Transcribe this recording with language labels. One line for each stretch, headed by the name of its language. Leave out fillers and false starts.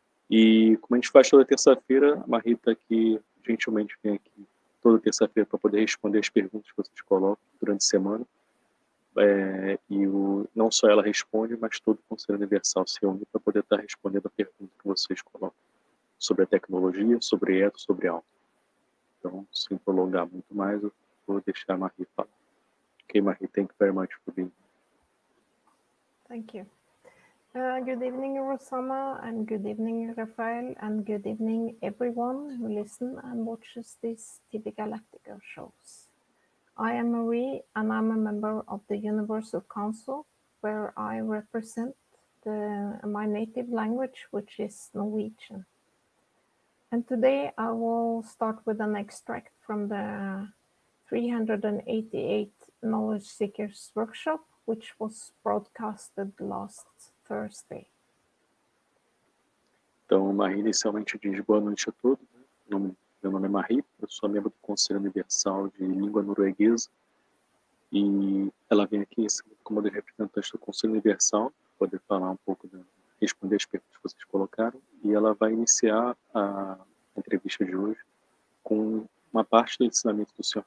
Portuguese: E como a gente faz toda terça-feira, a Marita aqui gentilmente vem aqui toda terça-feira para poder responder as perguntas que vocês colocam durante a semana. Não só ela responde, mas todo o Conselho Universal se une para poder estar respondendo a pergunta que vocês colocam sobre a tecnologia, sobre eto, sobre algo. Então, sem prolongar muito mais, eu vou deixar a Marie falar.
English: Okay, Marie, thank you very much for being here. Thank you. Good evening, Rosanna, and good evening, Rafael, and good evening, everyone who listen and watches these TV Galactica shows. I am Marie, and I'm a member of the Universal Council, where I represent my native language, which is Norwegian. And today I will start with an extract from the 388 Knowledge Seekers Workshop, which was broadcasted last Thursday.
Portuguese: Então, Marie inicialmente diz boa noite a todos. Meu nome é Marie, eu sou membro do Conselho Universal de Língua Norueguesa e ela vem aqui como representante do Conselho Universal para poder falar um pouco, responder as perguntas que vocês colocaram, e ela vai iniciar a entrevista de hoje com uma parte do ensinamento do Sr.